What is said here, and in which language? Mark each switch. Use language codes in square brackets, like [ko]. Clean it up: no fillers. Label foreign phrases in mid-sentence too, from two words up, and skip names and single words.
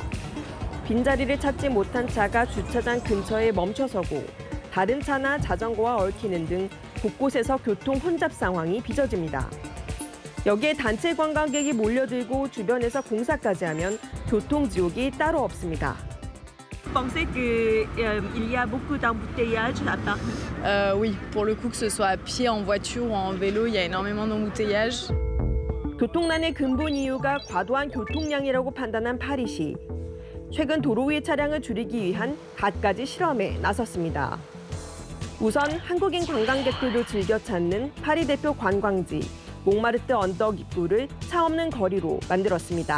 [ko] 빈자리를 찾지 못한 차가 주차장 근처에 멈춰서고 다른 차나 자전거와 얽히는 등 곳곳에서 교통 혼잡 상황이 빚어집니다. 여기에 단체 관광객이 몰려들고 주변에서 공사까지 하면 교통 지옥이 따로 없습니다. [fr] Pensez qu'il y a beaucoup d'embouteillages à Paris? Oui, pour le coup, que ce soit à pied, en voiture ou en vélo, il y a énormément d'embouteillages. [ko] 교통난의 근본 이유가 과도한 교통량이라고 판단한 파리시. 최근 도로 위 차량을 줄이기 위한 갖가지 실험에 나섰습니다. 우선 한국인 관광객들도 즐겨 찾는 파리 대표 관광지 몽마르트 언덕 입구를 차 없는 거리로 만들었습니다.